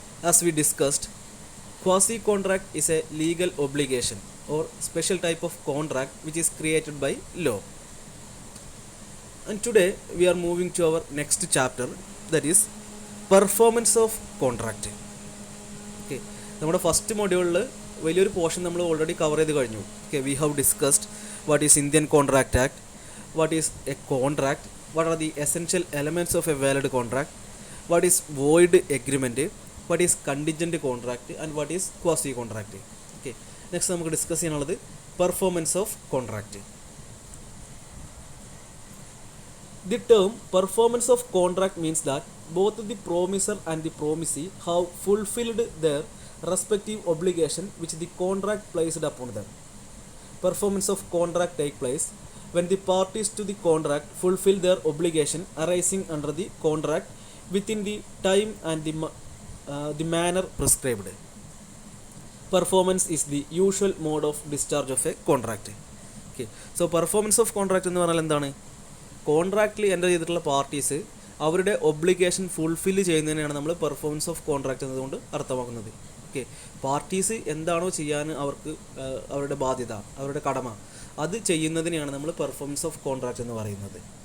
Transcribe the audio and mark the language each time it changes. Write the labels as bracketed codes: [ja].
[en] As we discussed, quasi-contract is a legal obligation or special type of contract which is created by law. And today we are moving to our next chapter, that is performance of contract. [ml] Okay, നമ്മുടെ first മൊഡ്യൂളിൽ വലിയൊരു portion നമ്മൾ already cover ചെയ്ത് കഴിഞ്ഞു. [en] Okay, we have discussed what is Indian contract act, what is a contract, what are the essential elements of a valid contract, what is void agreement, what is contingent contract and what is quasi contract. [ml] Okay, next നമുക്ക് discuss ചെയ്യാനുള്ളത് performance of contract. [en] The term performance of contract means that both the promisor and the promisee have fulfilled their respective obligation which the contract placed upon them. Performance of contract take place when the parties to the contract fulfill their obligation arising under the contract within the time and the manner prescribed. Performance is the usual mode of discharge of a contract. Okay, so performance of contract [ml] എന്ന് പറഞ്ഞാൽ എന്താണ്? കോൺട്രാക്റ്റിൽ enter ചെയ്തിട്ടുള്ള parties അവരുടെ obligation fulfil ചെയ്യുന്നതിനാണ് നമ്മൾ performance of contract എന്നതുകൊണ്ട് അർത്ഥമാക്കുന്നത്. Okay, parties എന്താണോ ചെയ്യാൻ അവർക്ക് അവരുടെ ബാധ്യത, അവരുടെ കടമ, അത് ചെയ്യുന്നതിനെയാണ് നമ്മൾ പെർഫോമൻസ് ഓഫ് കോൺട്രാക്റ്റ് എന്ന് പറയുന്നത്.